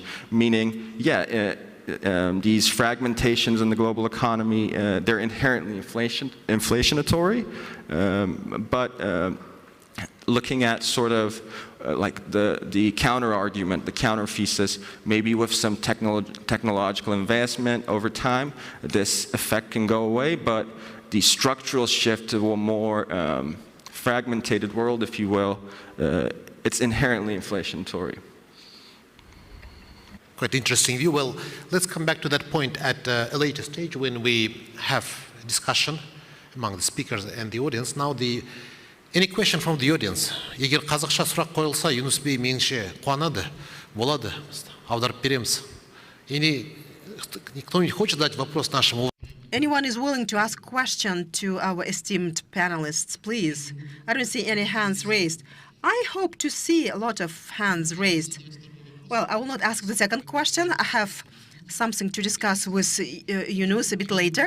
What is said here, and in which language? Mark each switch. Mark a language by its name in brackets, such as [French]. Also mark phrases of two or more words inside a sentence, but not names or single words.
[English] Meaning, these fragmentations in the global economy, they're inherently inflationatory, but looking at sort of like the counter argument, the counter thesis, maybe with some technological advancement over time, this effect can go away, but the structural shift to a more fragmented world, if you will, it's inherently inflationatory. Quite interesting view. Well, let's come back to that point at a later stage when we have a discussion among the speakers and the audience. Now, any question from the audience? [Kazakh] Егер қазақша сұрақ қойылса, Юнус бей меніңше қуанады, болады, аударып береміз. [Russian] Кто-нибудь хочет задать вопрос нашему? [English] Anyone is willing to ask a question to our esteemed panelists, please? I don't see any hands raised. I hope to see a lot of hands raised. Well, I will not ask the second question. I have something to discuss with Yunus a bit later.